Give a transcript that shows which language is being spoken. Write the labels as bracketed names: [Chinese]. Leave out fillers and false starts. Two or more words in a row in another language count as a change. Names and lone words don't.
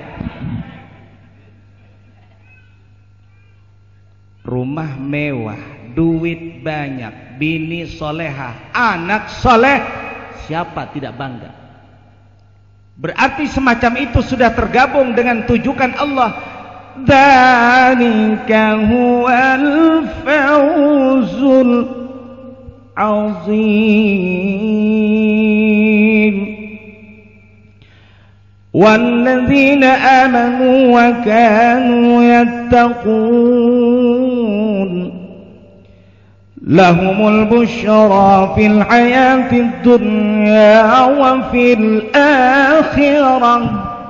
[Malay] Rumah mewah, duit banyak, bini solehah, anak soleh, siapa tidak bangga? Berarti semacam itu sudah tergabung dengan tujukan Allah. [Arabic] ذلك هو الفوز العظيم. والذين آمنوا وكانوا يتقون لهم البشرى في الحياة الدنيا وفي الآخرة